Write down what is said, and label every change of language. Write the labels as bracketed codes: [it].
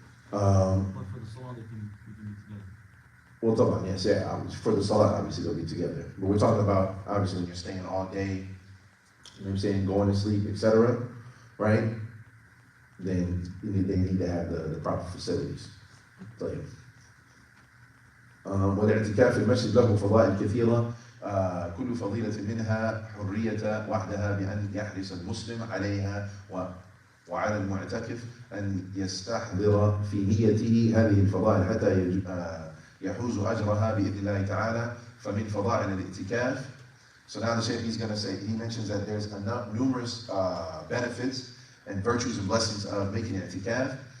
[en] But for the salah, they can be together. We'll talk about, yes, yeah, for the salah, obviously they'll be together. But we're talking about, obviously, when you're staying all day, you know what I'm saying, going to sleep, etc., right? Then they need to have the proper facilities. [ar] طيب. والاعتكاف في المسجد له فضائل كثيرة كل فضيلة منها حرية وحدها بأن يحرص المسلم عليها وعلى المعتكف أن يستحضر في نيته هذه الفضائل حتى يحوز أجرها بإذن الله تعالى فمن فضائل الاعتكاف. [en] So now the Shaykh, he's going to say, he mentions that there's numerous benefits and virtues and blessings of making i'tikaf.